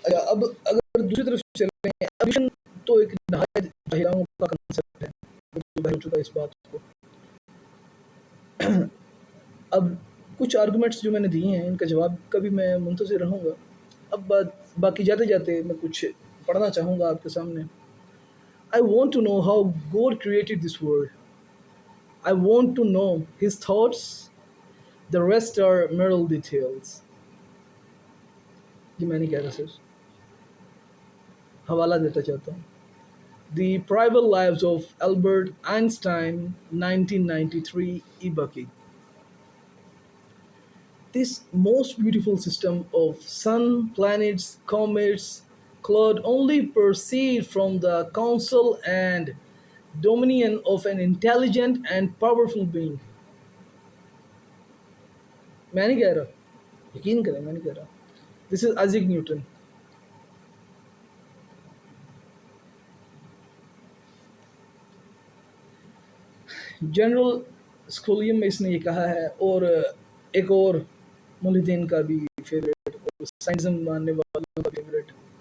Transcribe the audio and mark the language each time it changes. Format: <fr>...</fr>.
<ur>اب اگر دوسری طرف چلیں، ایولیوشن تو ایک نہایت جاہلانوں کا کنسیپٹ ہے، ہو چکا اس بات کو. اب کچھ آرگومنٹس جو میں نے دیے ہیں ان کا جواب کا بھی میں منتظر رہوں گا. اب باقی جاتے جاتے میں کچھ پڑھنا چاہوں گا آپ کے سامنے.</ur> <en>I want to know how God created this world. I want to know his thoughts. The rest are mere details.</en> <ur>یہ میں نہیں کہہ رہا سر، حوالہ دیتا چاہتا ہوں.</ur> <en>The Private Lives of Albert Einstein, 1993, e-Bucky. This most beautiful system of sun, planets, comets, could only proceed from the counsel and dominion of an intelligent and powerful being.</en> <ur>میں نہیں کہہ رہا، یقین کریں میں نہیں کہہ رہا.</ur> <en>This is Isaac Newton.</en> <ur>General اسکولیم میں اس نے یہ کہا ہے، اور ایک اور ملحدین کا بھی فیوریٹ اور سائنزم ماننے والوں کا فیوریٹ.</ur>